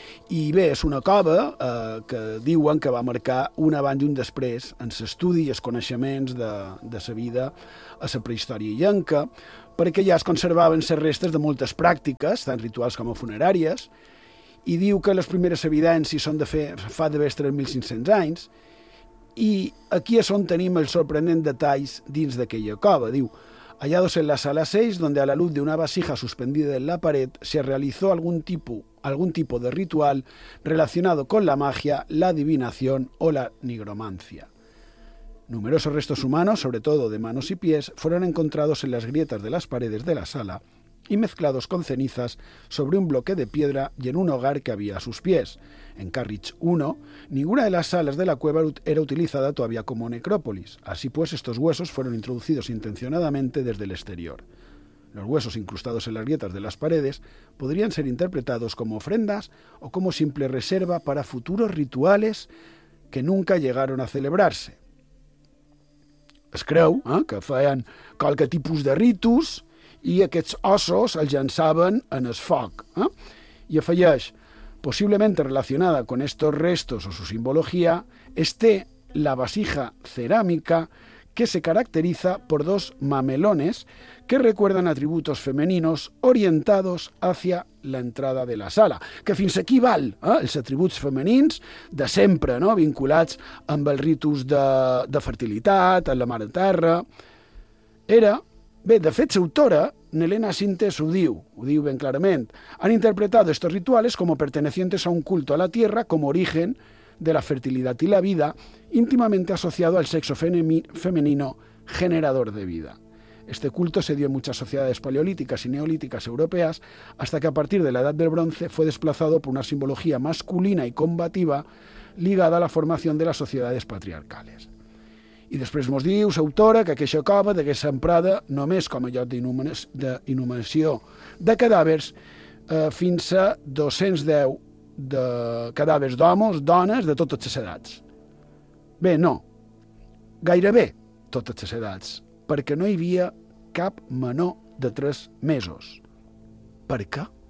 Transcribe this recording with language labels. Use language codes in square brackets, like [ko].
[ca] I bé, és una cova que diuen que va marcar un abans i un després en l'estudi i els coneixements de la vida a la prehistòria illenca, perquè ja es conservaven les restes de moltes pràctiques, tant rituals com funeràries, i diu que les primeres evidències són de fa d'haver 3.500 anys, i aquí és on tenim els sorprenents detalls dins d'aquella cova. [es] Diu, hallados en la sala 6, donde a la luz de una vasija suspendida en la pared se realizó algún tipo de ritual relacionado con la magia, la adivinación o la nigromancia. Numerosos restos humanos, sobre todo de manos y pies, fueron encontrados en las grietas de las paredes de la sala y mezclados con cenizas sobre un bloque de piedra y en un hogar que había a sus pies. En Carriage 1, ninguna de las salas de la cueva era utilizada todavía como necrópolis. Así pues, estos huesos fueron introducidos intencionadamente desde el exterior. Los huesos incrustados en las grietas de las paredes podrían ser interpretados como ofrendas o como simple reserva para futuros rituales que nunca llegaron a celebrarse. [ca] Es creu que feien qualque tipus de ritus i aquests ossos els llançaven en el foc. I afegeix, [es] possiblemente relacionada con estos restos o su simbología, este la vasija cerámica que se caracteriza por dos mamelones que recuerdan atributos femeninos orientados hacia la entrada de la sala. [ca] Que fins aquí val, els atributs femenins de sempre, no?, vinculats amb els ritus de fertilitat, amb la mare terra. Era, bé, de fet, l'autora, Nelena Sintes, ho diu ben clarament, han interpretat [es] estos rituales como pertenecientes a un culto a la tierra como origen de la fertilidad y la vida, íntimamente asociado al sexo femenino generador de vida. Este culto se dio en muchas sociedades paleolíticas y neolíticas europeas, hasta que a partir de la Edad del Bronce fue desplazado por una simbología masculina y combativa ligada a la formación de las sociedades patriarcales. [ca] I després mos diu, l'autora, que aquesta cova d'aquesta emprada només com a lloc d'inhumació de cadàvers fins a 210 de cadàvers d'homes, dones, de totes les edats. Bé, no, gairebé totes les edats, perquè no hi havia cap menor de 3 mesos. Per què?